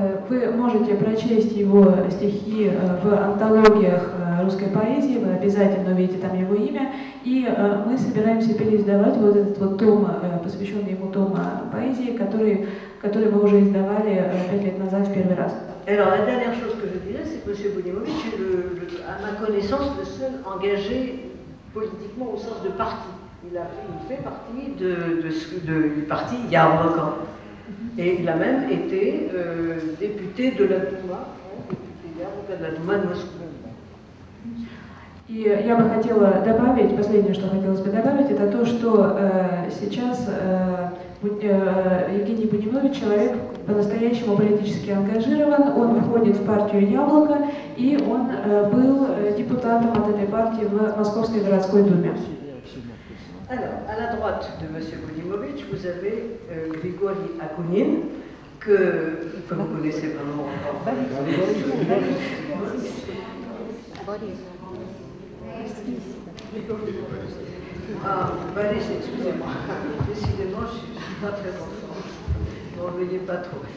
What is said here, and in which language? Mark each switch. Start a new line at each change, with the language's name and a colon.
Russian: Вы можете прочесть его стихи в антологиях русской поэзии, вы обязательно увидите там его имя, и мы собираемся переиздавать вот этот вот том, посвященный ему том поэзии, который мы уже издавали 5 лет назад в первый раз.
French: Alors la dernière chose que je dirais, c'est que M. Bonimovitch est, à ma connaissance, le seul engagé politiquement au sens de parti. Il fait partie du parti Yabloko. Et il a même été député de la Douma, député de la Douma de Moscou.
Russian: И я бы хотела добавить, последнее, что хотелось бы добавить, это то, что сейчас Евгений Бонимович человек по-настоящему политически ангажирован, он входит в партию «Яблоко», и он был депутатом от этой партии в Московской городской думе.
French: Alors, à la droite de M. Bonimovitch, vous avez Grigory Akunin, que vous connaissez vraiment encore. Ah, Boris, excusez-moi. Décidément, je ne suis pas très enfant. N'en veuillez pas trop.